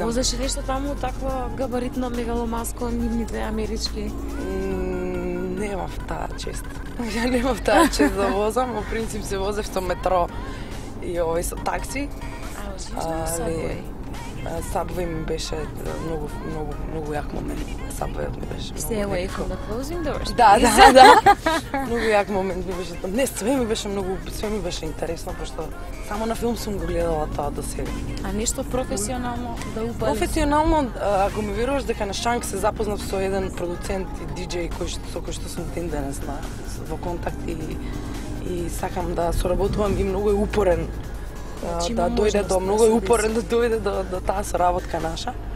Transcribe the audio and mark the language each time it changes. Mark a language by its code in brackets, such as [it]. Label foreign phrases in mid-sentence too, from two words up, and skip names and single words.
[mk] Возеш нешто таму такво габаритно мегаломанско, нивните амерички? Немав таа чест. Ја немав таа чест да возам, во принцип се возев со метро и со такси. Subway. Subway ми беше многу јак момент. Subway ми беше. [en] Stay away from the closing doors. [mk] Да. Многу јак момент ми беше. Не, све ми беше интересно, пошто само на филм сум го гледала тоа до сега. А нешто професионално да упадиш? Професионално, ако ми веруваш дека на Шанк се запознав со еден продуцент и диџеј со кој што сум ден денес во контакт и сакам да соработувам и многу е упорен да дојде до многу е упорен да дојде до таа соработка наша.